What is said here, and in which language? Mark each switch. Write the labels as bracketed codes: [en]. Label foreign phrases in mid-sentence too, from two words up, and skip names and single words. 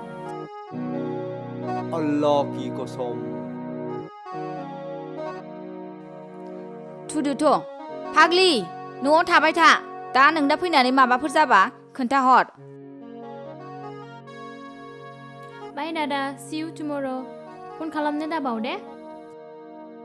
[hi] अल्लाह की कसम [brx] थुदोथ' फाग्लि न'आव थाबाय था दा नोंदा फैनानै माबाफोर जाबा खोन्थाहर बाय दादा [en] see you tomorrow [brx] फन खालामनो दाबाव दे